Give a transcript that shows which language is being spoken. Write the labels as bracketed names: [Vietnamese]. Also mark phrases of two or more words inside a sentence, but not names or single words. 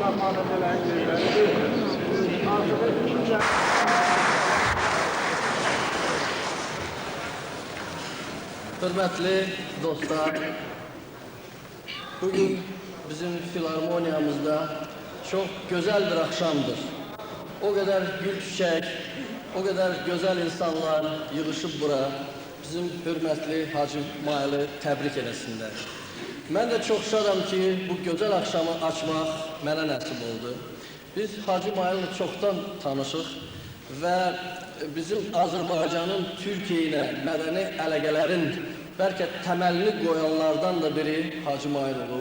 [Turkish] Hürmetli dostlar, bugün bizim filarmoniyamızda çok güzel bir akşamdır. O kadar gül çiçek, o kadar güzel insanlar [Azerbaijani] yığışıb bura, bizim hürmetli Hacı Maili təbrik eləsinlər. Mən də çox şadam ki, bu gözəl akşamı açmaq mənə nəsib oldu. Biz Hacı Maili çoxdan tanışıq və bizim Azərbaycanın Türkiyə ilə mədəni əlaqələrin bəlkə təməlini qoyanlardan da biri Hacı Mail olub.